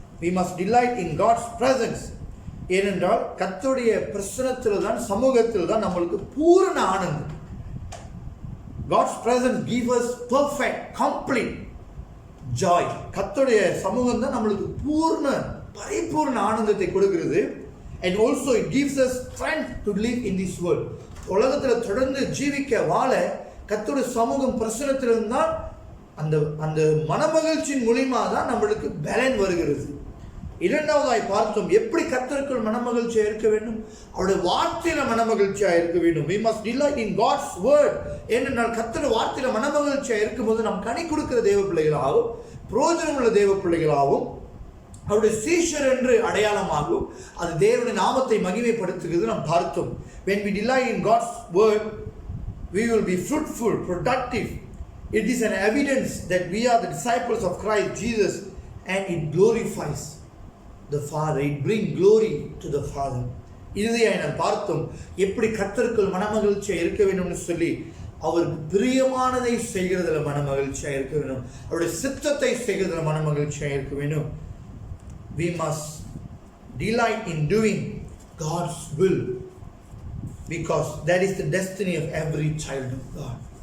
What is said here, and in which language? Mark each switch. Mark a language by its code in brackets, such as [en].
[en] We must delight in God's presence. [ta] ஏனென்றால் கர்த்தருடைய பிரசன்னத்தில் தான், சமூகத்தில் தான் நம்மளுக்கு பூரண ஆனந்தம். [en] God's presence gives us perfect, complete joy. [ta] கர்த்தருடைய சமூகம் தான் நம்மளுக்கு பரிபூர்ண ஆனந்தத்தை கொடுக்கிறது. [en] And also it gives us strength to live in this world. [ta] உலகத்தில் தொடர்ந்து ஜீவிக்க வாழ கர்த்தருடைய சமூகம் பிரசன்னத்தில் இருந்தால் அந்த மனமகிழ்ச்சியின் மூலமாக தான் நம்மளுக்கு பலன் வருகிறது. இரண்டாவதாய் பார்த்தோம், எப்படி கர்த்தருக்குள் மனமகிழ்ச்சியா இருக்க வேண்டும்? அவருடைய வார்த்தையில மனமகிழ்ச்சியா இருக்க வேண்டும். [en] We must delight in God's word. [ta] ஏனென்றால் கர்த்தருடைய வார்த்தையில மனமகிழ்ச்சியா இருக்கும்போது நாம் கனி கொடுக்கிற தேவ பிள்ளைகளாகவும் பிரயோஜனம் உள்ள தேவ பிள்ளைகளாகவும் அவருடைய சீஷர் என்று அடையாளமாகவும் அது தேவனுடைய நாமத்தை மகிமைப்படுத்துகிறது நாம் பார்த்தோம். [en] When we delight in God's word, we will be fruitful, productive. It is an evidence that we are the disciples of Christ Jesus, and it glorifies the Father. It brings glory to the Father. [ta] இறுதியாக நாம் பார்த்தோம் எப்படி கர்த்தருக்குள் மனமகிழ்ச்சியா இருக்க வேண்டும்னு சொல்லி அவருக்கு பிரியமானதை செய்கிறதுல மன மகிழ்ச்சியா இருக்க வேண்டும். அவருடைய சித்தத்தை செய்கிறதுல மன மகிழ்ச்சியா இருக்க வேண்டும். [en] We must delight in doing God's will, because that is the destiny of every child of God.